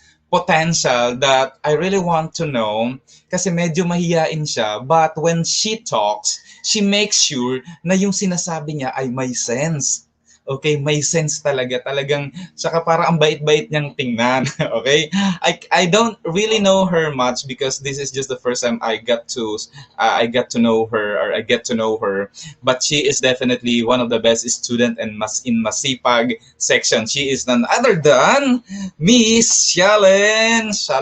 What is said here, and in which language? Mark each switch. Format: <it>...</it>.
<en>potential that I really want to know</en> <tl>kasi medyo mahiyain siya,</tl> <en>but when she talks, she makes sure</en> <tl>na yung sinasabi niya ay may</tl> <en>sense.</en> <tl>Okay, may sense talaga. Talagang, saka para ang bait-bait niyang tingnan.</tl> <en>Okay? I don't really know her much because this is just the first time I get to know her. But she is definitely one of the best student in Masipag section. She is none other than Miss Shalen.</en>